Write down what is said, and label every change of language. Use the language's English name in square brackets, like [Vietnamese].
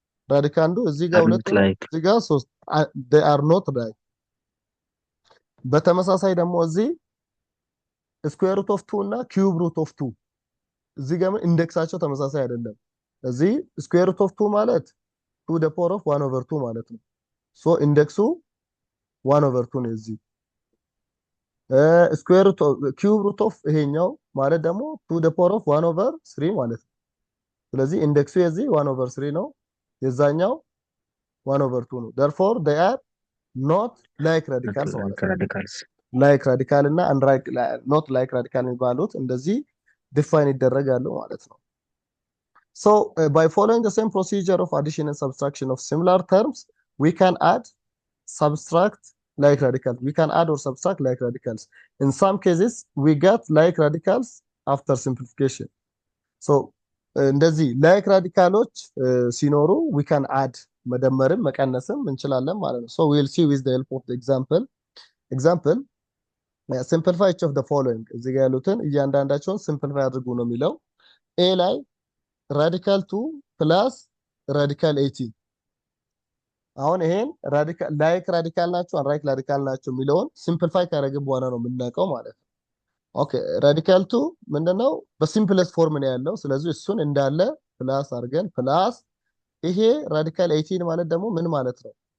[Amharic] ራዲካንዱ እዚህ ጋር 2 ነው እዚህ ጋር 3 [English] they are not like [Amharic] በተመሳሳይ ደግሞ እዚህ ስኩዌር ሩት ኦፍ 2 እና ኪዩብ ሩት ኦፍ 2 እዚህ ጋር ኢንዴክሳቸው ተመሳሳይ አይደለም። እዚህ ስኩዌር ሩት ኦፍ 2 ማለት [English] 2 the power of 1 over 2 [Amharic] ማለት ነው። ሶ ኢንዴክሱ [English] 1 over 2 [Amharic] ነው እዚህ ስኩዌር ሩት ኪዩብ ሩት ኦፍ ይሄኛው ማለት ደግሞ [English] 2 the power of 1 over 3 [Amharic] ማለት ነው። ስለዚህ ኢንዴክሱ የዚህ [English] 1 over 3 [Amharic] ነው፣ የዛኛው [English] 1 over 2 [Amharic] ነው። [English] therefore they are ኖት ላይክ ራዲካልስ [Amharic] ማለት ነው። [English] radicals. [Amharic] ላይክ ራዲካል እና ኖት ላይክ ራዲካል የሚባሉት እንደዚህ ዲፋይን ይደረጋሉ ማለት ነው። [English] So by following the same procedure of addition and subtraction of similar terms, we can add, subtract like radicals. We can add or subtract like radicals. In some cases, we get like radicals after simplification. So [Amharic] እንደዚህ ላይክ ራዲካሎች ሲኖሩ [English] we can add [Amharic] መደመርም መቀነስም እንችላለን ማለት ነው። [English] So we'll see with the help of the example. Simplify each of the following. [Amharic] እዚህ ጋር ያሉትን እያንዳንዳቸውን simplify አድርጉ ነው የሚለው። A ላይ ራዲካል 2 ፕላስ ራዲካል 18 አሁን ይሄን ራዲካል ላይክ ራዲካል ናቸው አንራይክ ራዲካል ናቸው የሚለውን ሲምፕሊፋይ ካደረግን በኋላ ነው የምናውቀው ማለት ነው። ኦኬ ራዲካል 2 ምንድነው በሲምፕለስት ፎርም ነው ያለው። ስለዚህ እሱን እንዳለ ፕላስ አድርገን ፕላስ ይሄ ራዲካል 18 ማለት ደግሞ ምን ማለት ነው?